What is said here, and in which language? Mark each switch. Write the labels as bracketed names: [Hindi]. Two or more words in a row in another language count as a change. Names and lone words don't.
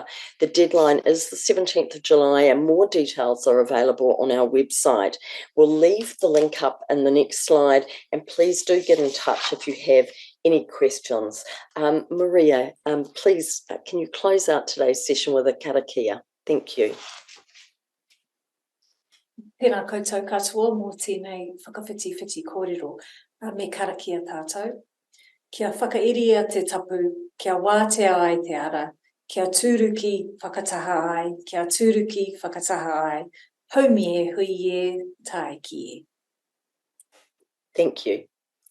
[English] The deadline is the 17th of July, and more details are available on our website. We'll leave the link up in the next slide, and please do get in touch if you have any questions. Maria, please, can you close out today's session with a karakia? Thank you. [Māori] Tēnā koutou katoa mō tēnei whakawhiti kōrero me karakia tātou. Kia whakairia te tapu, kia wātea ai te ara, kia tūruki whakataha ai, kia tūruki whakataha ai, haumi e hui e tae ki e. [English] Thank you.